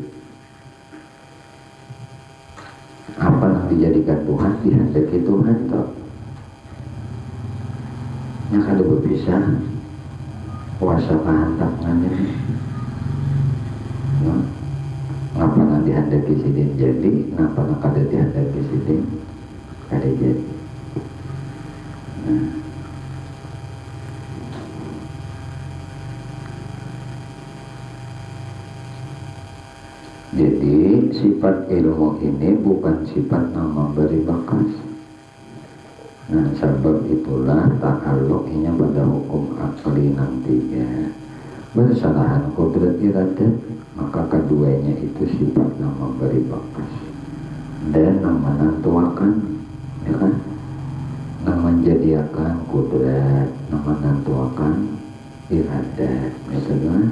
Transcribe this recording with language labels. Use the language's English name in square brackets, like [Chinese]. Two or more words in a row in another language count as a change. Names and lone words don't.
[Indonesian] Apa yang dijadikan Tuhan dihendaki Tuhan toh. Yang ada berpisah kuasa kehendaknya ini. [Banjar] Nah, ngapa yang dihendaki sidin jadi, ngapa yang kada dihendaki sidin kada jadi. Nah. [Indonesian] Jadi sifat ilmu ini bukan sifat yang memberi bakas. Nah sebab itulah ta'alluqnya pada hukum akli nantinya. Bersalahan kudrat iradat, maka keduanya itu sifat yang memberi bakas dan yang menentuakan, ya kan? Yang menjadikan kudrat, yang menentuakan iradat, gitu kan?